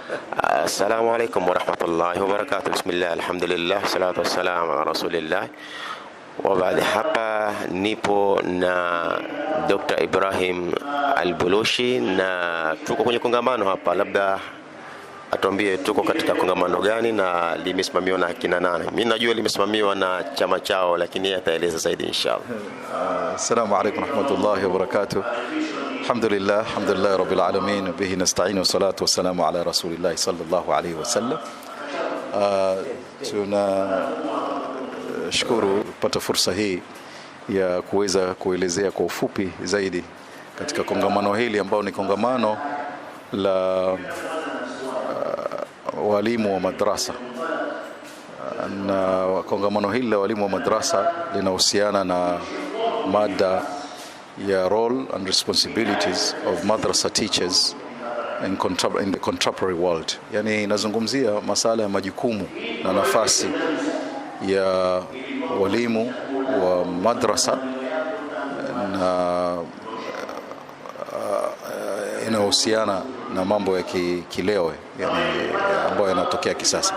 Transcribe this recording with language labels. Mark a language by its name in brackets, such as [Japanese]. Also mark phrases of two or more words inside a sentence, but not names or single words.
[Arabic] السلام عليكم ورحمة الله وبركاته. بسم الله، الحمد لله، والصلاة والسلام على رسول الله. [Swahili] Wa baada hapa nipo na Dr. Ibrahim Al-Bulushi na tuko kwenye kongamano hapa, labda atuambie tuko katika kongamano gani na limesimamiwa na kina nani. Mimi najua limesimamiwa na chama chao, lakini yeye ataeleza zaidi inshallah. [Arabic] السلام عليكم ورحمة الله وبركاته. الحمد لله رب العالمين، به نستعين والصلاة والسلام على رسول الله صلى الله عليه وسلم. [Swahili] Tunashukuru kupata fursa hii ya kuweza kuelezea kwa ufupi zaidi katika kongamano hili ambao ni kongamano la walimu wa madrasa. Na kongamano hili la walimu wa madrasa linahusiana na mada ya [English] role and responsibilities of madrasa teachers in the contemporary world. [Swahili] Yani inazungumzia masala ya majukumu na nafasi ya walimu wa madrasa na inahusiana na mambo ya kileo, yani ambayo yanatokea kisasa.